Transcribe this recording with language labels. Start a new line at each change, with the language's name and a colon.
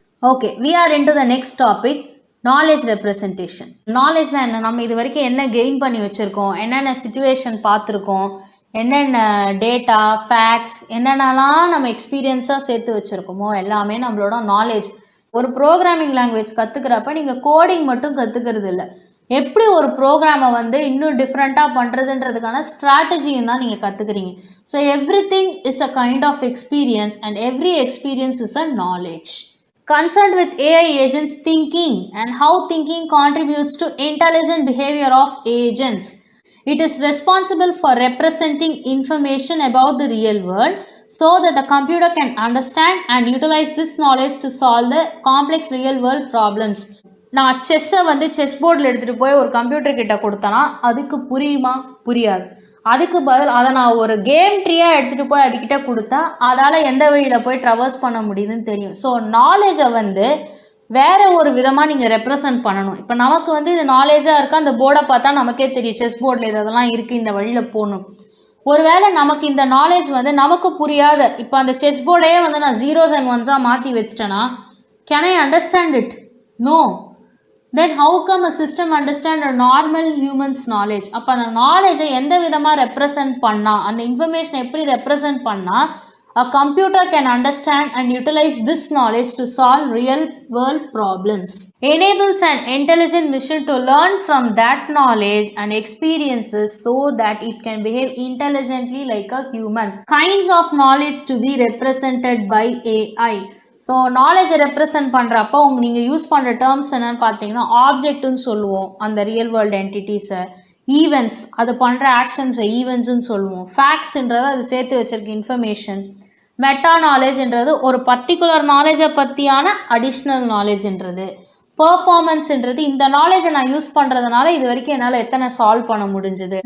English: Okay, we are into the next topic, knowledge representation.
Tamil: Knowledge na நம்ம இது வரைக்கும் என்ன கெயின் பண்ணி வச்சிருக்கோம், என்னென்ன சிச்சுவேஷன் பார்த்துருக்கோம், என்னென்ன டேட்டா ஃபேக்ட்ஸ் என்னென்னலாம் நம்ம எக்ஸ்பீரியன்ஸாக சேர்த்து வச்சுருக்கோமோ எல்லாமே நம்மளோட நாலேஜ். ஒரு ப்ரோக்ராமிங் லாங்குவேஜ் கற்றுக்கிறப்ப நீங்கள் கோடிங் மட்டும் கற்றுக்கிறது இல்லை, எப்படி ஒரு ப்ரோக்ராமை வந்து இன்னும் டிஃப்ரெண்ட்டாக பண்ணுறதுன்றதுக்கான ஸ்ட்ராட்டஜியும் தான் நீங்கள் கற்றுக்குறீங்க.
English: So everything is a kind of experience and every experience is a knowledge. Concerned with AI agents thinking and how thinking contributes to intelligent behavior of agents. It is responsible for representing information about the real world so that the computer can understand and utilize this knowledge to solve the complex real world problems.
Tamil: நான் செஸ்ஸை வந்து chess போர்டில் எடுத்துகிட்டு போய் ஒரு computer கிட்ட கொடுத்தனா அதுக்கு புரியுமா? புரியாது. அதுக்கு பதில் அதை நான் ஒரு கேம் ட்ரீயாக எடுத்துகிட்டு போய் அதுக்கிட்ட கொடுத்தா அதால் எந்த வழியில் போய் ட்ரவர்ஸ் பண்ண முடியுதுன்னு தெரியும். ஸோ நாலேஜை வந்து வேறு ஒரு விதமாக நீங்கள் ரெப்ரசன்ட் பண்ணணும். இப்போ நமக்கு வந்து இது நாலேஜாக இருக்கா, அந்த போர்டை பார்த்தா நமக்கே தெரியும் செஸ் போர்டில் இதெல்லாம் இருக்குது, இந்த வழியில் போகணும். ஒருவேளை நமக்கு இந்த நாலேஜ் வந்து நமக்கு புரியாத, இப்போ அந்த செஸ் போர்டையே வந்து நான் 0s and 1s மாற்றி வச்சிட்டேன்னா
English: Can I understand it? No. Then how come a system understand a normal human's knowledge?
Tamil: அப்போ அந்த நாலேஜை எந்த விதமாக ரெப்ரசன்ட் பண்ணால்,
English: அந்த இன்ஃபர்மேஷனை எப்படி ரெப்ரசன்ட் பண்ணால் a computer can understand and utilize this knowledge to solve real world problems. Enables an intelligent machine to learn from that knowledge and experiences so that it can behave intelligently like a human. Kinds of knowledge to be represented by AI.
Tamil: So நாலேஜை represent பண்ணுறப்போ நீங்கள் use பண்ணுற terms என்னென்னு பார்த்தீங்கன்னா ஆப்ஜெக்ட்டுன்னு சொல்லுவோம் அந்த real world என்டிட்டிஸை, events அது பண்ணுற ஆக்ஷன்ஸை ஈவெண்ட்ஸுன்னு சொல்லுவோம், ஃபேக்ட்ஸுன்றது அது சேர்த்து வச்சுருக்க இன்ஃபர்மேஷன், மெட்டா நாலேஜ்ன்றது ஒரு பர்டிகுலர் நாலேஜை பற்றியான அடிஷ்னல் நாலேஜ்ன்றது, பெர்ஃபார்மன்ஸ்ன்றது இந்த நாலேஜை நான் யூஸ் பண்ணுறதுனால இது வரைக்கும் என்னால் எத்தனை சால்வ் பண்ண முடிஞ்சுது.